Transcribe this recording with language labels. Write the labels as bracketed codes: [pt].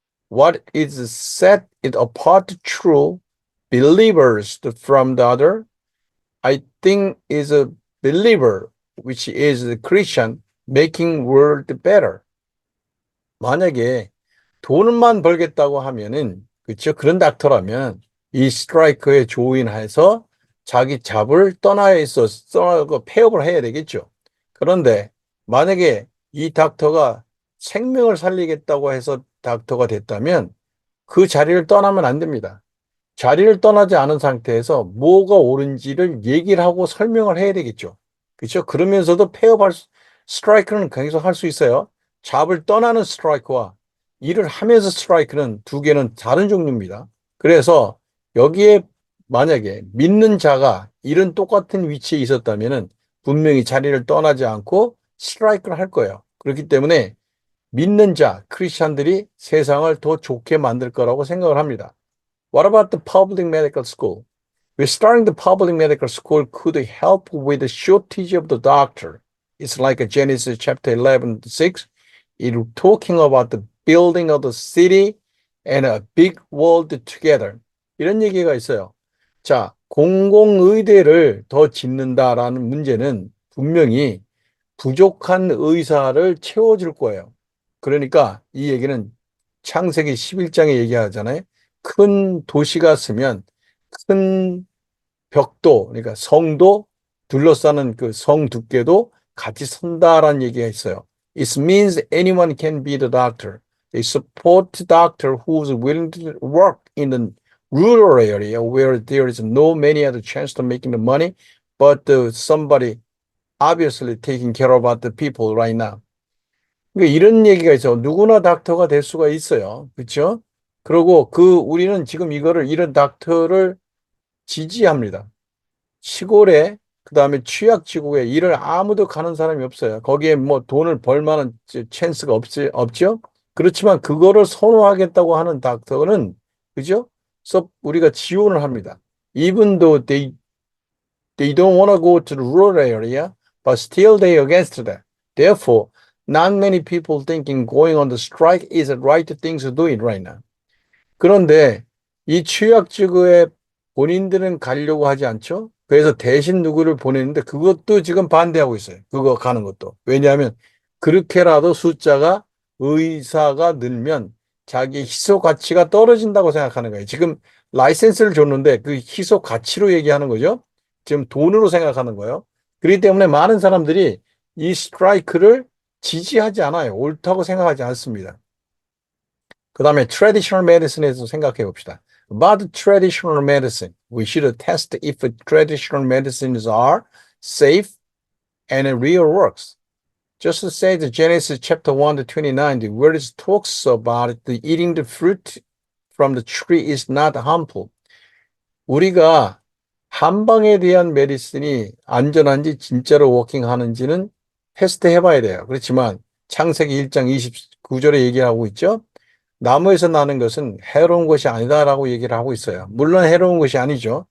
[en] What is set it apart true believers from the other, I think is a believer, which is a Christian, making world better. [ko] 만약에 돈만 벌겠다고 하면은, 그렇죠? 그런 닥터라면 이 스트라이크에 조인해서 자기 잡을 떠나야 떠나고 폐업을 해야 되겠죠. 그런데 만약에 이 닥터가 생명을 살리겠다고 해서 닥터가 됐다면 그 자리를 떠나면 안 됩니다. 자리를 떠나지 않은 상태에서 뭐가 옳은지를 얘기를 하고 설명을 해야 되겠죠. 그렇죠? 그러면서도 스트라이크는 계속 할 수 있어요. 잡을 떠나는 스트라이크와 일을 하면서 스트라이크는 두 개는 다른 종류입니다. 그래서 여기에 만약에 믿는 자가 일은 똑같은 위치에 있었다면은 분명히 자리를 떠나지 않고 스트라이크를 할 거예요. 그렇기 때문에 믿는 자, 크리스찬들이 세상을 더 좋게 만들 거라고 생각을 합니다. [en] What about the public medical school? Restarting the public medical school could help with the shortage of the doctor. It's like a Genesis chapter 11:6. It's talking about the building of the city and a big world together. [ko] 이런 얘기가 있어요. 자, 공공의대를 더 짓는다라는 문제는 분명히 부족한 의사를 채워줄 거예요. 그러니까 이 얘기는 창세기 11장에 얘기하잖아요. 큰 도시가 쓰면 큰 벽도, 그러니까 성도 둘러싸는 그 성 두께도 같이 선다라는 얘기가 있어요. [en] It means anyone can be the doctor. They support the doctor who's willing to work in the rural area where there is no many other chance to making the money, but somebody obviously taking care about the people right now. [ko] 그러니까 이런 얘기가 있어. 누구나 닥터가 될 수가 있어요. 그렇죠? 그리고 우리는 지금 이런 닥터를 지지합니다. 시골에 그다음에 취약지구에 일을 아무도 가는 사람이 없어요. 거기에 뭐 돈을 벌 만한 찬스가 없죠? 그렇지만 그거를 선호하겠다고 하는 닥터는 그죠? 그래서 우리가 지원을 합니다. [en] Even though they don't want to go to the rural area, but still they are against that. Therefore, not many people thinking going on the strike is the right thing to do it right now. [ko] 그런데 이 취약지구에 본인들은 가려고 하지 않죠? 그래서 대신 누구를 보내는데 그것도 지금 반대하고 있어요. 그거 가는 것도. 왜냐하면 그렇게라도 숫자가 의사가 늘면 자기 희소 가치가 떨어진다고 생각하는 거예요. 지금 라이센스를 줬는데 그 희소 가치로 얘기하는 거죠. 지금 돈으로 생각하는 거예요. 그렇기 때문에 많은 사람들이 이 스트라이크를 지지하지 않아요. 옳다고 생각하지 않습니다. 그 다음에 traditional medicine에서 생각해 봅시다. [en] About traditional medicine, we should test if traditional medicines are safe and real works. Just to say the Genesis chapter 1 to 29, the word talks about the eating the fruit from the tree is not harmful. [ko] 우리가 한방에 대한 메디슨이 안전한지 진짜로 워킹하는지는 테스트 해봐야 돼요. 그렇지만 창세기 1장 29절에 얘기하고 있죠. 나무에서 나는 것은 해로운 것이 아니다라고 얘기를 하고 있어요. 물론 해로운 것이 아니죠.